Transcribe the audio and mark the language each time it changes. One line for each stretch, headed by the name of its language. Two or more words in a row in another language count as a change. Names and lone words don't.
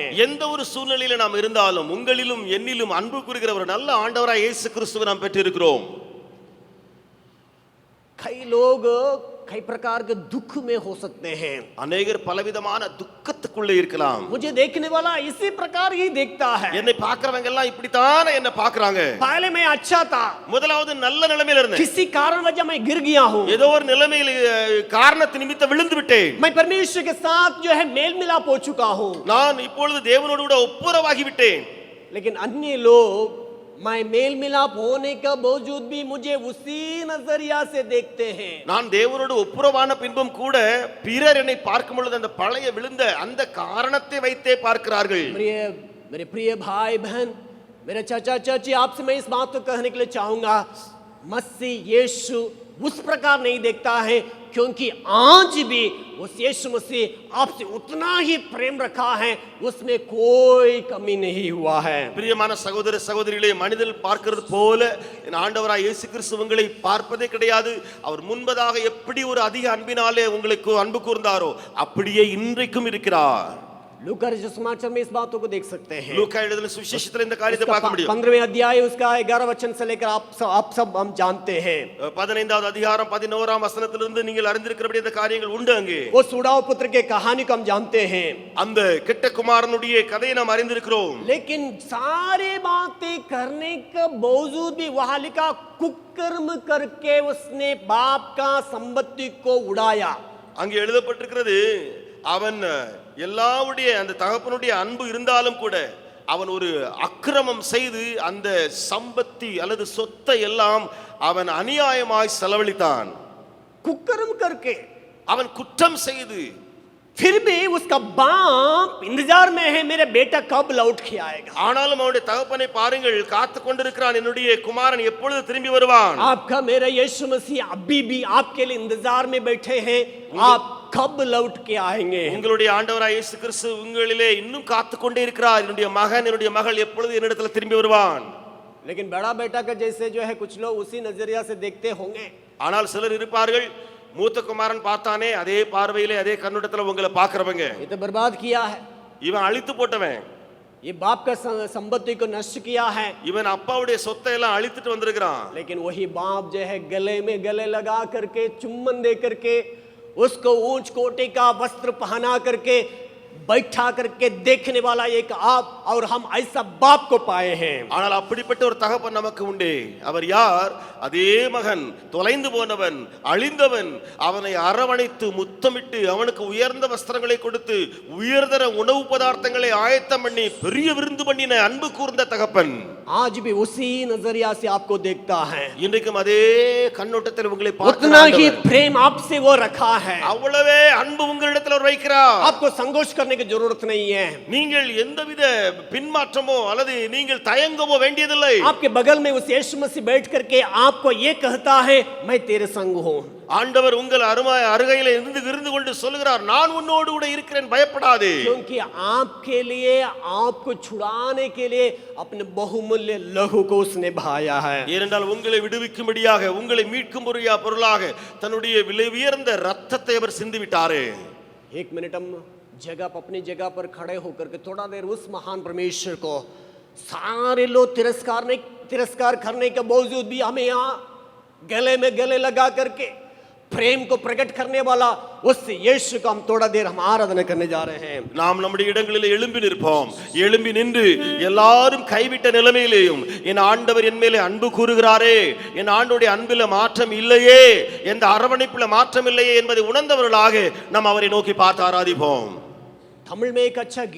Tamil: எந்த ஒரு சூழ்நிலையில நாம் இருந்தாலும் உங்களிலும் என்னிலும் அன்பு கூறுகிற ஒரு நல்ல ஆண்டவராய் இயேசு கிறிஸ்துவை நாம் பெற்றிருக்கிறோம்.
Hindi: कई लोग कई प्रकार के दुख में हो सकते हैं.
Tamil: அநேகர் பலவிதமான துக்கத்துக்குள்ளே இருக்கலாம்.
Hindi: मुझे देखने वाला इसी प्रकार ही देखता है.
Tamil: என்னை பார்க்கறவங்க எல்லாம் இப்படித்தானே என்ன பார்க்கறாங்க.
Hindi: पहले मैं अच्छा था,
Tamil: முதலாவது நல்ல நிலைமையில இருந்தேன்.
Hindi: किसी कारण वजह मैं गिर गया हूँ,
Tamil: ஏதோ ஒரு நிலைமையில் காரணத்து நிமித்தம் விழுந்து விட்டேன்.
Hindi: मैं परमेश्वर के साथ जो है मेल मिलाप हो चुका हूँ.
Tamil: நான் இப்பொழுது தேவனோடு கூட ஒப்புரவாகி விட்டேன்.
Hindi: लेकिन अन्य लोग मैं मेल मिलाप होने का बावजूद भी मुझे उसी नजरिया से देखते हैं.
Tamil: நான் தேவனோடு ஒப்புரவான பின்பும் கூட பிறர் என்னை பார்க்கும் பொழுது அந்த பழைய விழுந்த அந்த காரணத்தை வைத்தே பார்க்கிறார்கள்.
Hindi: मेरे प्रिय भाई बहन, मेरे चाचा चाची, आपसे मैं इस बात को कहने के लिए चाहूंगा, मसीह यीशु उस प्रकार नहीं देखता है, क्योंकि आज भी उस यीशु मसीह आपसे उतना ही प्रेम रखा है, उसमें कोई कमी नहीं हुआ है.
Tamil: பிரியமான சகோதர சகோதரிகளே, மனிதர் பார்க்கிறது போல என் ஆண்டவராய் இயேசு கிறிஸ்து உங்களை பார்ப்பதே கிடையாது. அவர் முன்பதாக எப்படி ஒரு அதிக அன்பினாலே உங்களுக்கு அன்பு கூர்ந்தாரோ அப்படியே இன்றைக்கும் இருக்கிறார்.
Hindi: लूका रचित समाचार में इस बातों को देख सकते हैं.
Tamil: லூக்கா எழுதின சுவிசேஷத்தில் இந்த காரியத்தை பார்க்க முடியும்.
Hindi: 15वें अध्याय उसका 11 वचन से लेकर आप सब हम जानते हैं.
Tamil: 15வது அதிகாரம் 11ஆம் வசனத்திலிருந்து நீங்கள் அறிந்திருக்கிறபடி இந்த காரியங்கள் உண்டு. அங்கே
Hindi: वो सुड़ाव पुत्र के कहानी को हम जानते हैं.
Tamil: அந்த கெட்ட குமாரனுடைய கதையை நாம் அறிந்திருக்கிறோம்.
Hindi: लेकिन सारे बातें करने के बावजूद भी वहां लिखा, कुकर्म करके उसने बाप का संपत्ति को उड़ाया.
Tamil: அங்கே எழுதப்பட்டிருக்கிறது, அவன் எல்லாவுடைய அந்த தகப்பனுடைய அன்பு இருந்தாலும் கூட அவன் ஒரு அக்கிரமம் செய்து அந்த சம்பத்தி அல்லது சொத்தை எல்லாம் அவன் அநியாயமாய் செலவழித்தான்.
Hindi: कुकर्म करके,
Tamil: அவன் குற்றம் செய்து
Hindi: फिर भी उसका बाप इंतजार में है, मेरे बेटा कब लौट के आएगा.
Tamil: ஆனாலும் அவனுடைய தகப்பனை பாருங்கள், காத்து கொண்டிருக்கிறான், என்னுடைய குமாரன் எப்பொழுது திரும்பி வருவான்.
Hindi: आपका मेरा यीशु मसीह अभी भी आपके लिए इंतजार में बैठे हैं, आप कब लौट के आएंगे.
Tamil: உங்களுடைய ஆண்டவராய் இயேசு கிறிஸ்து உங்களிலே இன்னும் காத்து கொண்டே இருக்கிறார். என்னுடைய மகன் என்னுடைய மகள் எப்பொழுது என்னிடத்தில் திரும்பி வருவான்.
Hindi: लेकिन बड़ा बेटा का जैसे जो है कुछ लोग उसी नजरिया से देखते होंगे.
Tamil: ஆனால் சிலர் இருப்பார்கள், மூத்த குமாரன் பார்த்தானே அதே பார்வையிலே அதே கண்ணோட்டத்துல உங்களை பார்க்கறவங்க,
Hindi: ये तो बर्बाद किया है,
Tamil: இவன் அழித்து போட்டவன்,
Hindi: ये बाप का संपत्ति को नष्ट किया है.
Tamil: இவன் அப்பாவுடைய சொத்தை எல்லாம் அழித்துட்டு வந்திருக்கிறான்.
Hindi: लेकिन वही बाप जो है गले में गले लगा करके, चुम्बन दे करके, उसको ऊंच कोटि का वस्त्र पहना करके, बैठा करके देखने वाला एक आप और हम ऐसा बाप को पाए हैं.
Tamil: ஆனால் அப்படிப்பட்ட ஒரு தகப்பன் நமக்கு உண்டே. அவர் யார்? அதே மகன், தொலைந்து போனவன், அழிந்தவன், அவனை அரவணைத்து முத்தமிட்டு அவனுக்கு உயர்ந்த வஸ்திரங்களை கொடுத்து உயர்தர உணவு பதார்த்தங்களை ஆயத்தம் பண்ணி பெரிய விருந்து பண்ணின அன்பு கூர்ந்த தகப்பன்
Hindi: आज भी उसी नजरिया से आपको देखता है.
Tamil: இன்றைக்கும் அதே கண்ணோட்டத்தில் உங்களை
Hindi: उतना ही
Tamil: பார்க்கிறார்.
Hindi: प्रेम आपसे वो रखा है.
Tamil: அவ்வளவே அன்பு உங்களிடத்தில் அவர் வைக்கிறார்.
Hindi: आपको संकोच करने की जरूरत नहीं है.
Tamil: நீங்கள் எந்தவித பின்மாற்றமோ அல்லது நீங்கள் தயங்கவோ வேண்டியதில்லை.
Hindi: आपके बगल में उस यीशु मसीह बैठ करके आपको ये कहता है, मैं तेरे संग हूँ.
Tamil: ஆண்டவர் உங்கள் அருகையில இருந்து கொண்டு சொல்லுகிறார், நான் உன்னோடு கூட இருக்கிறேன், பயப்படாதே.
Hindi: क्योंकि आपके लिए, आपको छुड़ाने के लिए अपने बहुमूल्य लहू को उसने बहाया है.
Tamil: ஏனென்றால் உங்களை விடுவிக்கும்படியாக, உங்களை மீட்கும் பொருளாக தன்னுடைய விலை உயர்ந்த ரத்தத்தை அவர் சிந்தி விட்டாரே.
Hindi: एक मिनट हम अपनी जगह पर खड़े होकर के थोड़ा देर उस महान परमेश्वर को, सारे लोग तिरस्कार करने के बावजूद भी हमें यहाँ गले में गले लगा करके प्रेम को प्रकट करने वाला उस यीशु को हम थोड़ा देर हम आराधना करने जा रहे हैं।
Tamil: நாம் நம்முடைய இடங்களில் எழும்பி நிற்போம். எழும்பி நின்று எல்லாரும் கைவிட்ட நிலைமையிலேயும் என் ஆண்டவர் என் மேலே அன்பு கூறுகிறாரே, என் ஆண்டவருடைய அன்பில மாற்றம் இல்லையே, எந்த அரவணைப்புல மாற்றம் இல்லையே என்பதை உணர்ந்தவர்களாக நாம் அவரை நோக்கி பார்த்து ஆராதிப்போம்.
Hindi: तमिल में एक अच्छा गीत है,